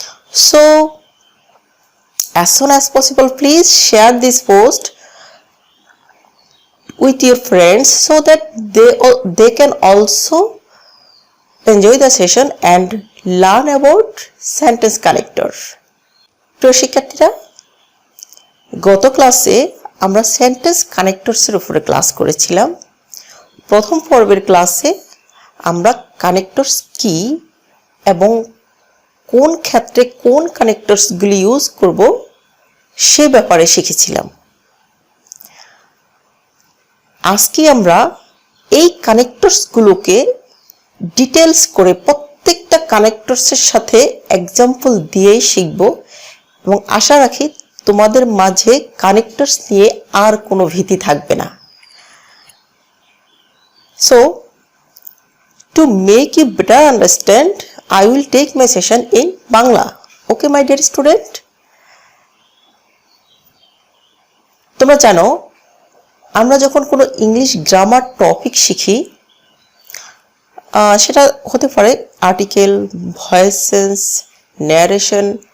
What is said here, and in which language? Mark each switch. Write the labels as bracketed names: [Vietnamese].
[English] So, as soon as possible, please share this post with your friends so that they can also enjoy the session and learn about sentence connector. [Bangla] প্রিয় শিক্ষার্থীরা, গত ক্লাসে আমরা sentence কানেক্টরসের উপরে class করেছিলাম। প্রথম পর্বের ক্লাসে আমরা কানেক্টরস কি এবং কোন ক্ষেত্রে কোন কানেক্টরসগুলি ইউজ করব সে ব্যাপারে শিখেছিলাম। আজকে আমরা এই কানেক্টরসগুলোকে ডিটেলস করে প্রত্যেকটা কানেক্টরসের সাথে এক্সাম্পল দিয়েই শিখব এবং আশা রাখি তোমাদের মাঝে কানেক্টরস নিয়ে আর কোনো ভীতি থাকবে না। [English] So, to make you better understand, I will take my session in Bangla. Okay, my dear student? [Bangla] তোমরা জানো, আমরা যখন কোনো ইংলিশ গ্রামার টপিক শিখি, সেটা হতে পারে আর্টিকেল, ভয়েস সেন্স, ন্যারেশন,